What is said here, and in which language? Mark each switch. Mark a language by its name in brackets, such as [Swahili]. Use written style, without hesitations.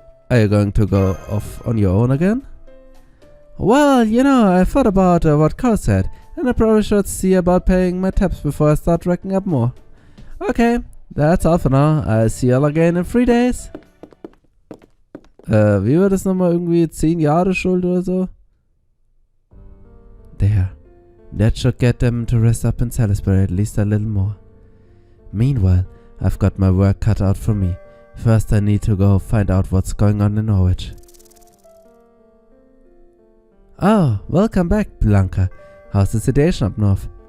[English] Are you going to go off on your own again? Well, you know, I thought about what Carl said, and I probably should see about paying my tabs before I start racking up more. Okay, that's all for now. I'll see you all again in 3 days. [German] Wie war das nochmal? Irgendwie 10 Jahre Schuld oder so? [English] There. That should get them to rest up in Salisbury at least a little more. Meanwhile, I've got my work cut out for me. First I need to go find out what's going on in Norwich. Oh, welcome back, Blanca. How's the situation up north?